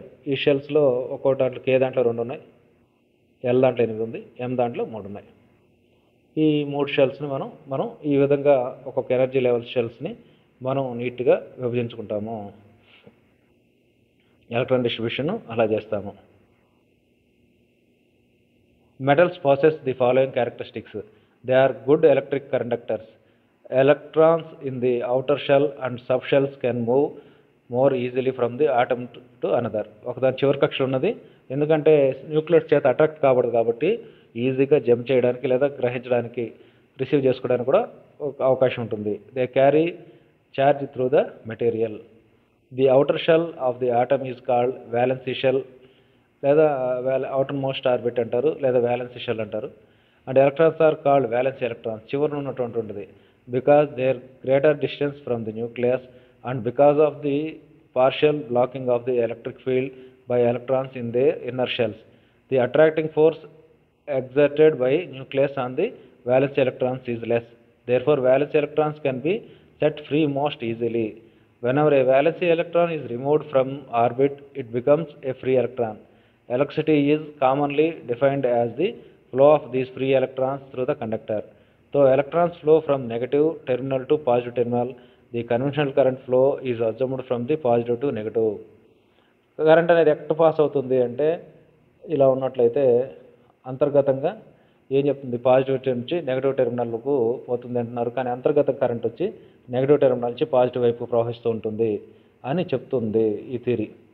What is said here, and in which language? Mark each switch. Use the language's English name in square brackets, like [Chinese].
[Telugu] ఈ షెల్స్లో ఒక్కో దాంట్లో కే దాంట్లో 2 ఉన్నాయి, ఎల్ దాంట్లో 8 ఉంది, ఎం దాంట్లో 3 ఉన్నాయి. ఈ 3 షెల్స్ని మనం ఈ విధంగా ఒక్కొక్క ఎనర్జీ లెవెల్ షెల్స్ని మనం నీట్గా విభజించుకుంటాము. ఎలక్ట్రాన్ డిస్ట్రిబ్యూషన్ అలా చేస్తాము. [English] Metals possess the following characteristics. They are good electric conductors. Electrons in the outer shell and subshells can move more easily from the atom to another. [Telugu] ఒకదాని చివరి కక్షలో ఉన్నది ఎందుకంటే న్యూక్లియస్ చేత అట్రాక్ట్ కాబడదు కాబట్టి ఈజీగా జంప్ చేయడానికి లేదా గ్రహించడానికి రిసీవ్ చేసుకోవడానికి కూడా అవకాశం ఉంటుంది. [English] They carry charge through the material. The outer shell of the atom is called valency shell [Telugu] లేదా అవుటర్ మోస్ట్ ఆర్బిట్ అంటారు లేదా వ్యాలెన్సీ షెల్ అంటారు. [English] And electrons are called valency electrons. [Telugu] చివరిన ఉన్నటువంటి ఉంటుంది [English] Because there greater distance from the nucleus and because of the partial blocking of the electric field by electrons in their inner shells. The attracting force exerted by nucleus on the valence electrons is less. Therefore, valence electrons can be set free most easily. Whenever a valence electron is removed from orbit, it becomes a free electron. Electricity is commonly defined as the flow of these free electrons through the conductor. So, electrons flow from negative terminal to positive terminal. The conventional current flow is assumed from the positive to negative. [Telugu] Current అనేది ఎక్కడ pass అవుతుంది అంటే ఇలా ఉన్నట్లయితే అంతర్గతంగా ఏం చెప్తుంది? Positive నుంచి నెగిటివ్ టెర్మినల్కు పోతుంది అంటున్నారు. కానీ అంతర్గత కరెంట్ వచ్చి నెగిటివ్ టెర్మినల్ నుంచి పాజిటివ్ వైపు ప్రవహిస్తూ ఉంటుంది అని చెప్తుంది ఈ థియరీ.